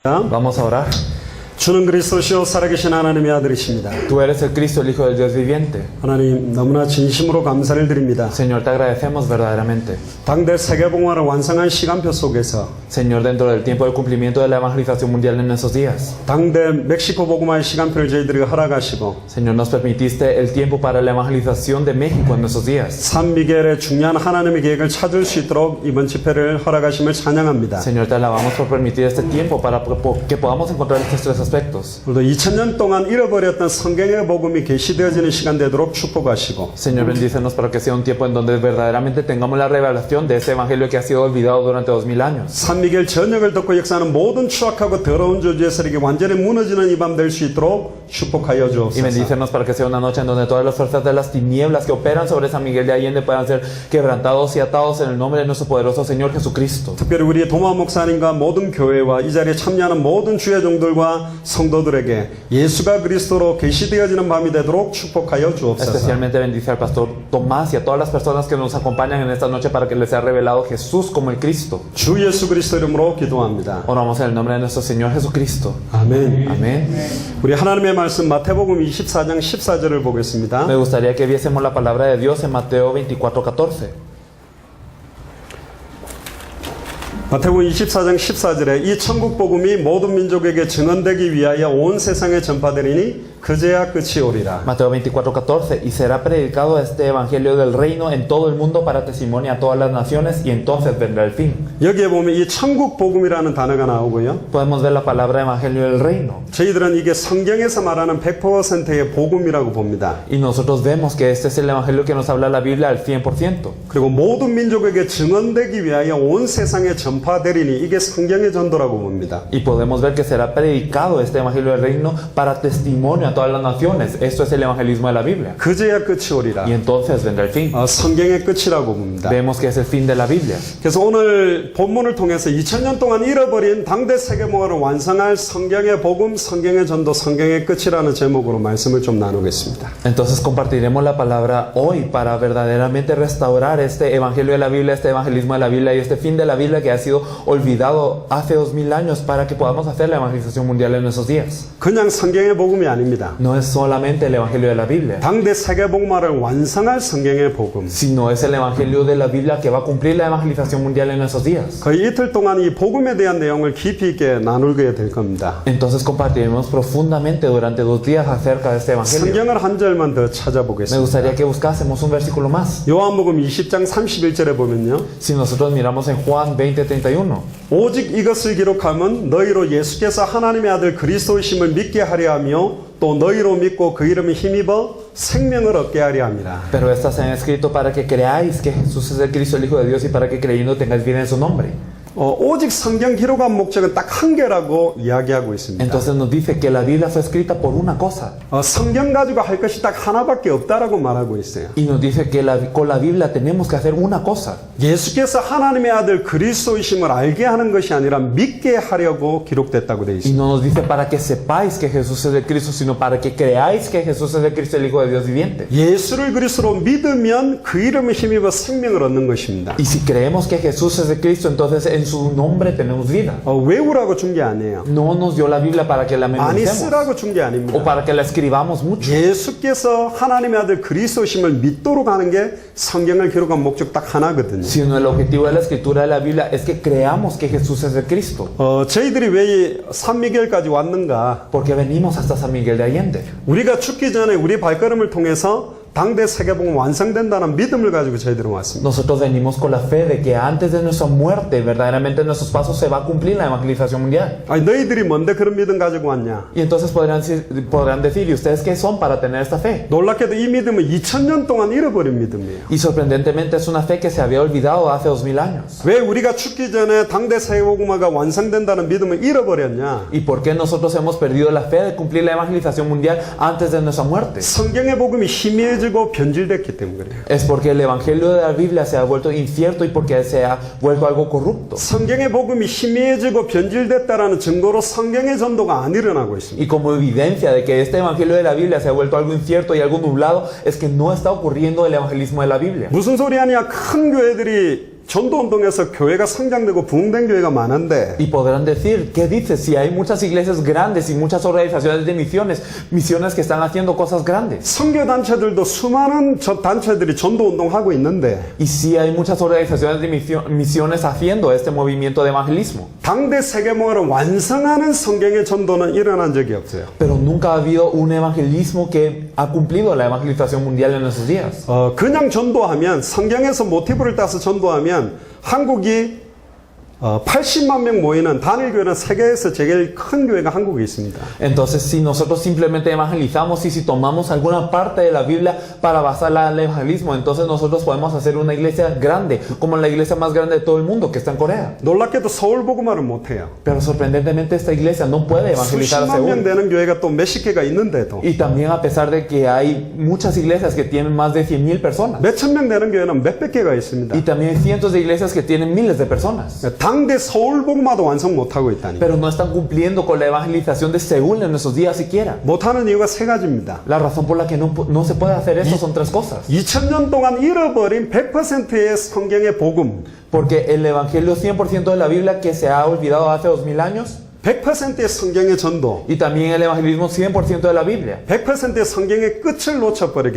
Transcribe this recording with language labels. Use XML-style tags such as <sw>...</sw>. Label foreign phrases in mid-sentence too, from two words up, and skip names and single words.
<es>Vamos a orar.</es> <ko>주는 그리스도시요 살아계신 하나님의 아들이십니다.</ko> <es>Tú eres el Cristo, el Hijo del Dios viviente.</es> <ko>하나님 너무나 진심으로 감사를 드립니다.</ko> <es>Señor, te agradecemos verdaderamente.</es> <ko>당대 세계봉화를 완성한 시간표 속에서</ko> <es>Señor, dentro del tiempo del cumplimiento de la evangelización mundial en esos días.</es> <ko>당대 멕시코 복음화의 시간표를 저희들이 허락하시고</ko> <es>Señor, nos permitiste el tiempo para la evangelización de México en esos días.</es> <ko>산미겔의 중요한 하나님의 계획을 찾을 수 있도록 이번 집회를 허락하심을 찬양합니다.</ko> <es>Señor, te alabamos por permitir este tiempo para que podamos encontrar estos tres aspectos.</es> <ko>우리도 2000년 동안 잃어버렸던 성경의 복음이 계시되어지는 시간 되도록 축복하시고</ko> <es>Señor, bendícenos para que sea un tiempo en donde verdaderamente tengamos la revelación de ese evangelio que ha sido olvidado durante 2000 años.</es> <ko>산미겔 전역을 듣고 역사하는 모든 추악하고 더러운 저주의 세력이 완전히 무너지는 이 밤 될 수 있도록 축복하여</ko> <es>Y</es> <ko>주옵소서.</ko> <es>bendícenos para que sea una noche en donde todas las fuerzas de las tinieblas que operan sobre San Miguel de Allende puedan ser quebrantados y atados en el nombre de nuestro poderoso Señor Jesucristo.</es> <ko>특별히 우리 도마 목사님과 모든 교회와 이 자리에 참여하는 모든 주의 종들과 성도들에게 예수가 그리스도로 계시되어지는 밤이 되도록 축복하여 주옵소서.</ko> <es>Especialmente bendice al pastor Tomás y a todas las personas que nos acompañan en esta noche para que les sea revelado Jesús como el Cristo.</es> <ko>주 예수 그리스도 이름으로 기도합니다.</ko> <es>Oramos en el nombre de nuestro Señor Jesucristo.</es> <ko>아멘.</ko> <es>Amén.</es> <ko>우리 하나님의 말씀 마태복음 24장 14절을 보겠습니다.</ko> <es>Me gustaría que viésemos la palabra de Dios en Mateo 24:14. 마태복음 24장 14절에 이 천국 복음이 모든 민족에게 증언되기 위하여 온 세상에 전파되리니 그제야 끝이 오리라. Mateo 24:14. Y será predicado este evangelio del reino en todo el mundo para testimonio a todas las naciones y entonces vendrá el fin.</es> <ko>여기에 보면 이 천국 복음이라는 단어가 나오고요.</ko> <es>Podemos ver la palabra evangelio del reino.</es> <ko>저희들은 이게 성경에서 말하는 100%의 복음이라고 봅니다.</ko> <es>Y nosotros vemos que este es el evangelio que nos habla la Biblia al 100%.</es> <ko>그리고 모든 민족에게 증언되기 위하여 온 세상에 전파되리니 이게 성경의 전도라고 봅니다.</ko> <es>Y podemos ver que será predicado este evangelio del reino para testimonio a todas las naciones. Esto es el evangelismo de la Biblia.</es> <ko>그제야 끝이 오리라.</ko> <es>Y entonces vendrá el fin.</es> <ko>성경의 끝이라고 봅니다.</ko> <es>Vemos que es el fin de la Biblia.</es> <ko>그래서 오늘 본문을 통해서 2000년 동안 잃어버린 당대 세계문화를 완성할 성경의 복음, 성경의 전도, 성경의 끝이라는 제목으로 말씀을 좀 나누겠습니다.</ko> <es>Entonces compartiremos la palabra hoy para verdaderamente restaurar este evangelio de la Biblia, este evangelismo de la Biblia y este fin de la Biblia que ha sido olvidado hace 2000 años para que podamos hacer la evangelización mundial en esos días.</es> <ko>그냥 성경의 복음이 아닙니다.</ko> <es>No es solamente el evangelio de la Biblia,</es> <ko>당대 세계복음화를 완성할 성경의 복음.</ko> <es>sino es el evangelio de la Biblia que va a cumplir la evangelización mundial en esos días.</es> <ko>거의 이틀 동안 이 복음에 대한 내용을 깊이 있게 나누게 될 겁니다.</ko> <es>Entonces compartiremos profundamente durante 2 días acerca de este evangelio.</es> <ko>성경을 한 절만 더</ko> <es>Me</es> <ko>찾아보겠습니다.</ko> <es>gustaría que buscásemos un versículo más.</es> <ko>요한복음 20장 31절에 보면요.</ko> <es>Si nosotros miramos en Juan 20:31,</es> <ko>오직 이것을 기록하면 너희로 예수께서 하나님의 아들 그리스도이심을 믿게 하려 하며 또 너희로 믿고 그 이름에 힘입어 생명을 얻게 하려 함이라.</ko> <es>pero estas se han escrito para que creáis que Jesús es el Cristo, el Hijo de Dios, y para que creyendo tengáis vida en su nombre.</es> <ko>오직 성경 기록한 목적은 딱 한 개라고 이야기하고 있습니다.</ko> <es>Entonces nos dice que la Biblia fue escrita por una cosa.</es> <ko>성경 가지고 할 것이 딱 하나밖에 없다라고 말하고 있어요.</ko> <es>Y nos dice que con la Biblia tenemos que hacer una cosa.</es> <ko>예수께서 하나님의 아들 그리스도이심을 알게 하는 것이 아니라 믿게 하려고 기록됐다고 되어</ko> <es>Y</es> <ko>있습니다.</ko> <es>no nos dice para que sepáis que Jesús es el Cristo, sino para que creáis que Jesús es el Cristo, el Hijo de Dios viviente.</es> <ko>예수를 그리스도로 믿으면 그 이름에 힘입어 생명을 얻는 것입니다.</ko> <es>Y si creemos que Jesús es el Cristo, entonces en su nombre tenemos vida.</es> <ko>외우라고 준 게 아니에요.</ko> <es>No nos dio la Biblia para que la</es> <ko>많이</ko> <es>memoricemos</es> <ko>쓰라고 준 게</ko> <es>o</es> <ko>아닙니다.</ko> <es>para que la escribamos mucho,</es> <ko>예수께서 하나님의 아들 그리스도심을 믿도록 하는 게 성경을 기록한 목적 딱 하나거든요.</ko> <es>sino el objetivo de la escritura de la Biblia es que creamos que Jesús es el Cristo.</es> <ko>저희들이 왜 산미겔까지 왔는가?</ko> <es>Porque venimos hasta San Miguel de Allende.</es> <ko>우리가 죽기 전에 우리 발걸음을 통해서 당대 세계복음 완성된다는 믿음을 가지고 저희들은 왔습니다.</ko> <es>Nosotros venimos con la fe de que antes de nuestra muerte, verdaderamente en nuestros pasos se va a cumplir la evangelización mundial.</es> <ko>아니 너희들이 뭔데 그런 믿음 가지고 왔냐?</ko> <es>Y entonces podrán decir, ¿y ustedes qué son para tener esta fe?</es> <ko>놀랍게도 이 믿음은 2000년 동안 잃어버린 믿음이에요.</ko> <es>Y sorprendentemente es una fe que se había olvidado hace 2000 años.</es> <ko>왜 우리가 죽기 전에 당대 세계복음화가 완성된다는 믿음을 잃어버렸냐?</ko> <es>¿Y por qué nosotros hemos perdido la fe de cumplir la evangelización mundial antes de nuestra muerte?</es> <ko>성경의 복음이 희미해지고 변질됐기 때문에 그래요.</ko> <es>Es porque el evangelio de la Biblia se ha vuelto incierto y porque se ha vuelto algo corrupto.</es> <ko>성경의 복음이 희미해지고 변질됐다라는 증거로 성경의 전도가 안 일어나고 있습니다.</ko> <es>Y como evidencia de que este evangelio de la Biblia se ha vuelto algo incierto y algo nublado, es que no está ocurriendo el evangelismo de la Biblia.</es> <ko>무슨 소리 하냐? 큰 교회들이 전도운동에서 교회가 성장되고 부흥된 교회가 많은데</ko> <es>Y podrán decir, ¿qué dices? Si hay muchas iglesias grandes y muchas organizaciones de misiones que están haciendo cosas grandes.</es> <ko>선교단체들도 수많은 단체들이 전도운동하고 있는데</ko> <es>Y sí hay muchas organizaciones de misiones haciendo este movimiento de evangelismo.</es> <ko>당대 세계문화를 완성하는 성경의 전도는 일어난 적이 없어요.</ko> <es>Pero nunca ha habido un evangelismo que ha cumplido la evangelización mundial en esos días.</es> <ko>그냥 전도하면 성경에서 모티브를 따서 전도하면 한국이 80만 명 모이는 단일교회는 세계에서 제일 큰 교회가 한국에 있습니다.</ko> <es>Entonces, si nosotros simplemente evangelizamos y si tomamos alguna parte de la Biblia para basarla al evangelismo, entonces nosotros podemos hacer una iglesia grande, como la iglesia más grande de todo el mundo, que está en Corea.</es> <ko>놀랍게도 서울 복음화를 못해요.</ko> <es>Pero sorprendentemente esta iglesia no puede evangelizar a</es> <ko>수십만 명</ko> <es>Seúl.</es> <ko>되는 교회가 또 몇십 개가 있는데도</ko> <es>Y también a pesar de que hay muchas iglesias que tienen más de 100,000 personas.</es> <ko>몇천 명 되는 교회는 몇백 개가 있습니다.</ko> <es>Y también hay cientos de iglesias que tienen miles de personas.</es> <ko>당대 서울 복음화도 완성 못하고 있다니.</ko> <es>Pero no están cumpliendo con la evangelización de Seúl en esos días siquiera.</es> <ko>못하는 이유가 세 가지입니다.</ko> <es>La razón por la que no se puede hacer esto son tres cosas.</es> <ko>2000년 동안 잃어버린 100%의 성경의 복음,</ko> <es>Porque el evangelio 100% de la Biblia que se ha olvidado hace 2000 años</es> <ko>100%의 성경의 전도,</ko> <es>y también el evangelismo 100% de la Biblia</es> <ko>100%의 성경의 끝을 놓쳐버렸기</ko>